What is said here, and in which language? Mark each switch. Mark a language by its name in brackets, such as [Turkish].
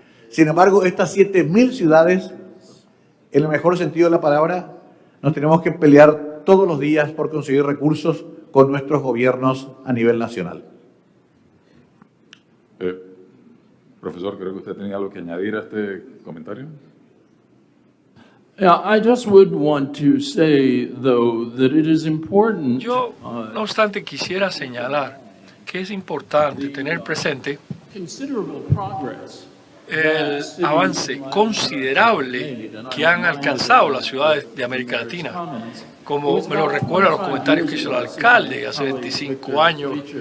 [Spanish] Sin embargo, estas 7.000 ciudades, en el mejor sentido de la palabra, nos tenemos que pelear todos los días por conseguir recursos con nuestros gobiernos a nivel nacional. Profesor, creo que usted tenía algo que añadir a este comentario. [English] Yeah, I just would want to say, though, that it is important. [Spanish] Yo, no obstante, quisiera señalar que es importante tener presente [English] Considerable progress [Spanish] el avance considerable que han alcanzado las ciudades de América Latina. Como me lo recuerdan los comentarios que hizo el alcalde hace 25 años.